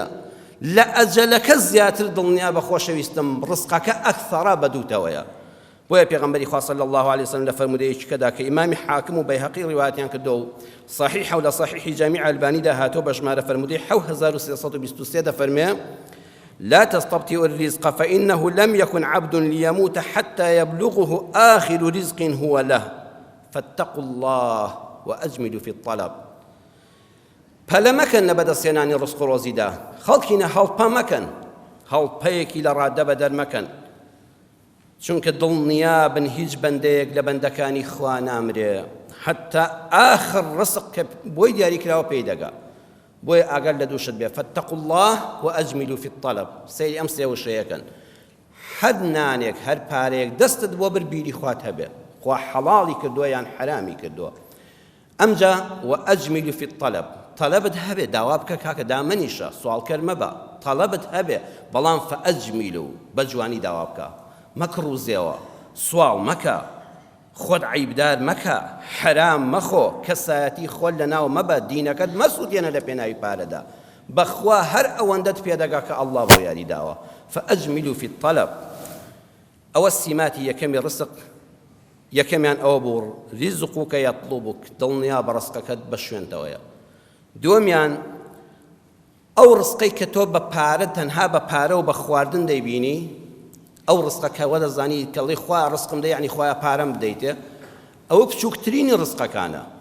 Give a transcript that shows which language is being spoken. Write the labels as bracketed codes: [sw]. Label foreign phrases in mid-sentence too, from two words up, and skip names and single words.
[ckb] لە ئەجەلەکە زیاتر دڵنیا بە خۆشەویستم ڕزقەکە ئەکثەرە بە دووتەوەیە. بۆیە پێغەمبەری خوا [ar] صلی الله عليه وسلم [ckb] لە فەرمودەیەکدا کە ئیمامی حاکم و بەیهەقی ڕیوایەتیان کردو و صحیحە و لە صحیحی جامیع ئەلبانیدا هاتۆ بە ژمارە فەرمودەی 7323 دەفەرمێ [ar] لا تستبطئوا الرزق فإنه لم يكن عبد ليموت حتى يبلغه آخر رزق هو له فاتقوا الله وأجملوا في الطلب. [ckb] پەلە مەکەن لە بەدەستهێنانی ڕزق و ڕۆزیدا خەڵکینە هەڵپە مەکەن هەڵپەیەکی لە ڕادە بەدەر مەکەن چونکە دڵنیا بن هیچ بەندەیەک لە بەندەکانی خوا نامرێ حتا ئاخر ڕزق کە بۆی دیاری کراوە پێی دەگا. بۆیە ئاگەر لە دووشت بێ [ar] فاتقوا الله وأجملوا في الطلب. [ckb] سەیری ئەم سێ وشەیەکەن هەر نانێک هەر پارەیەک دەستت بۆ بر بیری خوات هەبێ خوا حەڵاڵی کردووە یان حرامی کردووە. ئەمجا [ar] وأجملوا في الطلب [ckb] طلبت هەبێ داوا بکە کاکە دامەنیشە سوالکەر مەبە طلبت هەبێ بەڵام فەئەجمیلوا بە جوانی داوا بکە مەکڕوزێەوە سوال مەکە خۆت عیبدار مەکە حرام مەخۆ کەسایەتی خۆت لە ناو مەبە دینەکەت مەسوودێنە لە پێناوی پارەدا بەخوا هەر ئەوەندەت پێدەگا کە ئەڵڵا بۆ یاری داوە [ar] فەئەجمیلوا في الطلب. [ckb] ئەوە سیماتی یەکەمی ڕزق، یەکەمیان ئەوە بوو [ar] ریزقوکە یەطلوبک، [ckb] دڵنیا بە ڕزقەکەت بە شوێنتەوەیە. دووەمیان ئەو ڕزقەی کە تۆ بە پارە تەنها بە پارە و بە خواردن دەیبینی، ئەو ڕزقەکەوە دەزانی کەڵی خوا ڕزقم دەی یعنی خوایە پارەم بدەیتێ، ئەوە بچووکترینی ڕزقەکانە.